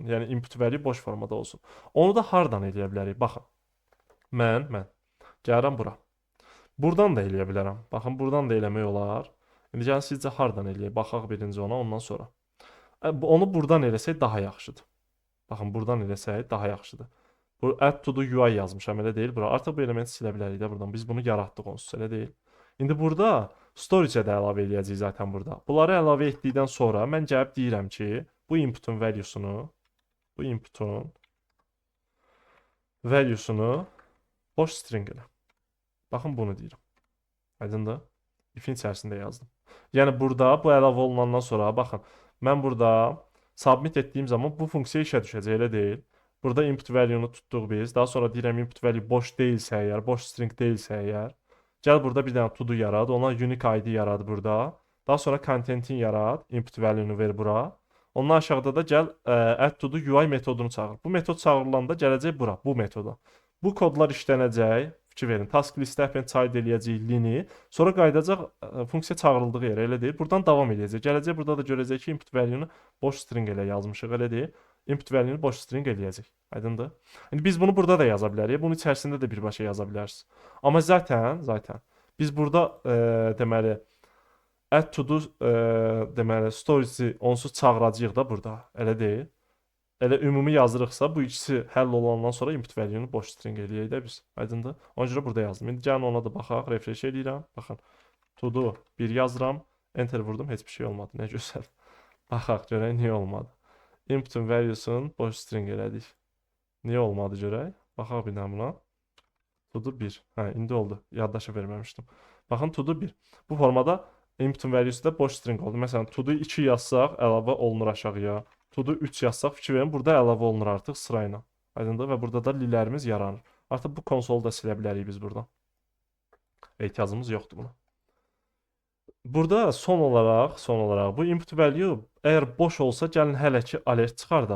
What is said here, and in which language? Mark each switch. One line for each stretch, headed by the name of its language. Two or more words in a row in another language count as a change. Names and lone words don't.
Azerbaijani: Yəni,
English: input value
Azerbaijani: boş formada olsun. Onu da hardan eləyə bilərik? Baxın. Mən gəlirəm bura. Buradan da eləyə bilərəm. Baxın, buradan da eləmək olar. İndi gəlin, sizcə hardan eləyək? Baxaq birinci ona, ondan sonra. Onu buradan eləsək daha yaxşıdır. Baxın, buradan eləsək daha yaxşıdır. Bu
English: add to the UI
Azerbaijani: yazmışam, elə deyil bura. Artıq bu elementi silə bilərik də buradan. Biz bunu yaratdıq onsuz, elə deyil. İndi burada storage-ə də əlavə eləyəcəyik zaten burada. Bunları əlavə etdikdən sonra mən gəlib deyirəm ki, bu inputun valuesunu boş string elə. Baxın, bunu deyirəm. Aydındır? If-in içərisində yazdım. Yəni burada bu əlavə olunandan sonra baxın, mən burada submit etdiyim zaman bu funksiya işə düşəcək, elə deyil. Burada
English: input value-nu
Azerbaijani: tutduq biz. Daha sonra deyirəm input value boş deyilsə əgər, boş string deyilsə əgər, gəl burada bir dənə to-do yarad, ona
English: unique ID
Azerbaijani: yarad burada. Daha sonra content-in yarad,
English: input value-nu
Azerbaijani: ver bura. Ondan aşağıda da gəl
English: add to the UI
Azerbaijani: metodunu çağır. Bu metod çağırılanda gələcək bura, bu metoda. Bu kodlar işlənəcək. Fikir verin. Task listə
English: append child
Azerbaijani: eləyəcəyik lini. Sonra qayıdacaq funksiya çağırıldığı yerə, elə deyil. Buradan davam eləyəcək. Gələcək burada da görəcək ki,
English: input value-nu
Azerbaijani: boş string elə yazmışıq, elə deyil.
English: Input value-nu
Azerbaijani: boş string eləyəcək. Aydındır? İndi biz bunu burada da yaza bilərik. Bunun içərisində də birbaşa yaza bilərsiniz. Amma zaten biz burada deməli
English: add to do
Azerbaijani: deməli storage-i onsuz çağıracağıq da burada. Elə deyil. Elə ümumi yazırıqsa bu ikisi həll olandan sonra
English: input value-nu
Azerbaijani: boş string eləyək də biz. Aydındır? Ona görə burada yazdım. İndi gəlin ona da baxaq, refresh eləyirəm. Baxın.
English: To do
Azerbaijani: 1 yazıram. Enter vurdum, heç bir şey olmadı. Nə gözəl. Baxaq görək niyə olmadı. Input'un value'sun boş string elədik. Niyə olmadı görək? Baxaq bir dənə buna.
English: To do 1.
Azerbaijani: Hə, indi oldu. Yaddaşa verməmişdim. Baxın,
English: to do 1.
Azerbaijani: Bu formada input'un value'su da boş string oldu. Məsələn,
English: to do
Azerbaijani: 2 yazsaq əlavə olunur aşağıya.
English: To do
Azerbaijani: 3 yazsaq fikir verin, burada əlavə olunur artıq sırayla. Aydındır? Və burada da lilərimiz yaranır. Artıq bu konsolu da silə bilərik biz buradan. Ehtiyacımız yoxdur buna. Burada son olaraq bu
English: input value
Azerbaijani: əgər boş olsa gəlin hələ ki alert çıxardaq.